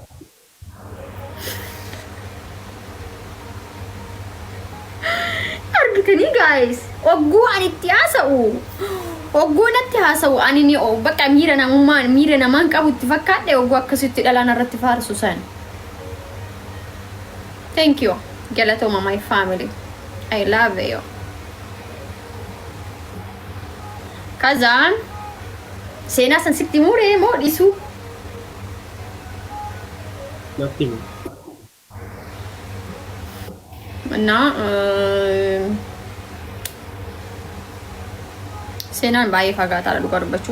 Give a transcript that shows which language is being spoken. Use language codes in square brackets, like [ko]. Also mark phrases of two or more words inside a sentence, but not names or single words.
[om] Argitanii guys ogguu ani itti haasa'u ogguu natti haasa'u ani ni bakka miira namaan qabu itti fakkaadhe ogguu akkasitti dhalaan irratti faarsu san. [en] Thank you. Galatoma my family. I love you. [om] Kazaan seenaa san sitti muree moo dhiisu? Natti mi. እና seenaan baay'ee fagaataadha dhugaa dubbachuuf.